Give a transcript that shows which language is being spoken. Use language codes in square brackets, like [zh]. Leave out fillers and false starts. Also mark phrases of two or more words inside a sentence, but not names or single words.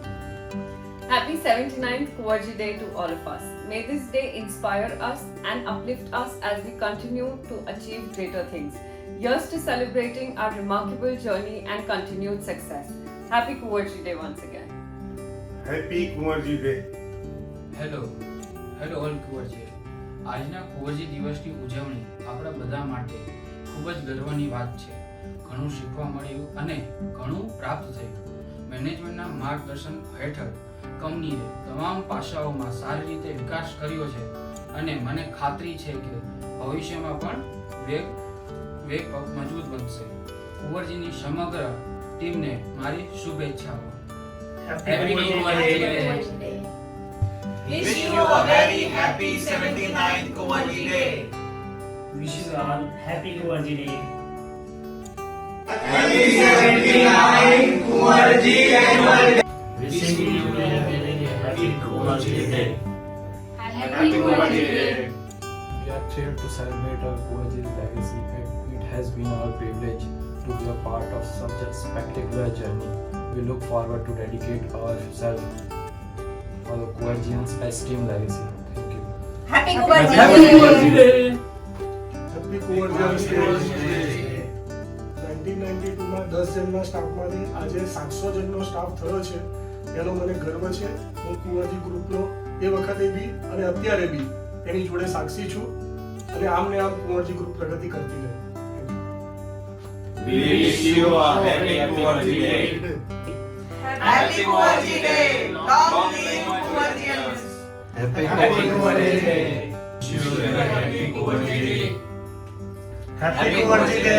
[en] Happy 79th Kuvarji Day to all of us. May this day inspire us and uplift us as we continue to achieve greater things. Here's to celebrating our remarkable journey and continued success. Happy Kuvarji Day once again. Happy Kuvarji Day. Hello all Kuvarji. [gu] આજના કુંવરજી દિવસની ઉજવણી આપણા બધા માટે ખૂબ જ ગર્વની વાત છે. ઘણું શીખવા મળ્યું અને ઘણું પ્રાપ્ત થયું. મેનેજમેન્ટના માર્ગદર્શન હેઠળ કંપનીએ તમામ પાસાઓમાં સારી રીતે વિકાસ કર્યો છે અને મને ખાતરી છે કે ભવિષ્યમાં પણ વેગ મજબૂત બનશે. કુંવરજીની સમગ્ર ટીમને મારી શુભેચ્છાઓ. [en] Happy Kuvarji Day. Wish you a very happy 79th Kuvarji Day. Wish you all happy Kuvarji Day. Happy 79th Kuvarji Annual Day. Wishing you a very happy Kuvarji Day. Happy Kuvarji Day. We are thrilled to celebrate our Kuvarji's legacy. It has been our privilege to be a part of such a spectacular journey. We look forward to dedicate ourselves for the Kuvarjians' esteemed legacy. Thank you. Happy Kuvarji Day. Happy Kuvarji Day. Happy Kuvarji Day. [gu] 1992માં 10 જણના સ્ટાફમાંથી આજે 700 જણનો સ્ટાફ થયો છે એનો મને ગર્વ છે. હું કુંવરજી ગ્રુપનો એ વખતે બી અને અત્યારે બી એની જોડે સાક્ષી છું અને આમને આમ કુંવરજી ગ્રુપ પ્રગતિ કરતી રહે. [en] We wish you a happy Kuvarji Day. Happy Kuvarji Day. Long live Kuvarjians. Happy Kuvarji Day. Wish you a happy Kuvarji Day. Happy Kuvarji Day.